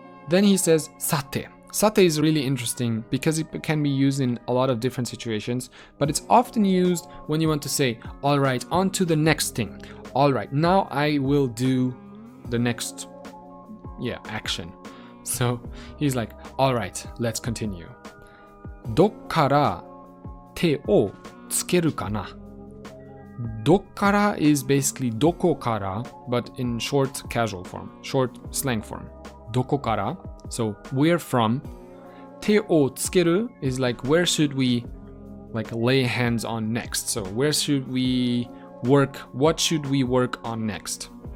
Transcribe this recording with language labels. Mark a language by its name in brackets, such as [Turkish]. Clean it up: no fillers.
[English] Then he says, さて. Sate is really interesting because it can be used in a lot of different situations, but it's often used when you want to say, all right, on to the next thing. All right, now I will do the next, action. So he's like, all right, let's continue. [Japanese] どっから手をつけるかな? [English] どっから is basically どこから, but in short casual form, short slang form. どこから?So where from? 手をつける is like where should we like lay hands on next? So where should we work? What should we work on next?